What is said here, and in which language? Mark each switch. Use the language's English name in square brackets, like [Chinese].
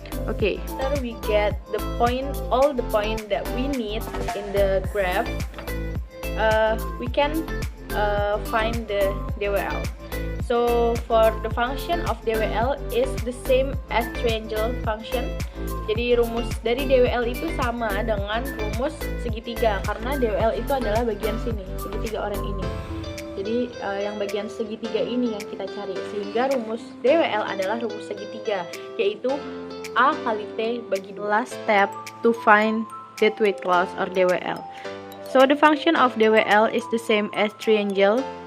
[English] Okay, after we get all the point that we need in the graph, we can find the DWL. So for the function of DWL is the same as triangle function. [Indonesian] Jadi rumus dari DWL itu sama dengan rumus segitiga, karena DWL itu adalah bagian sini, segitiga orang ini. Jadi yang bagian segitiga ini yang kita cari, sehingga rumus DWL adalah rumus segitiga, yaitu A kali T bagi 2. [English] Last step to find dead weight loss or DWL. So the function of DWL is the same as triangle.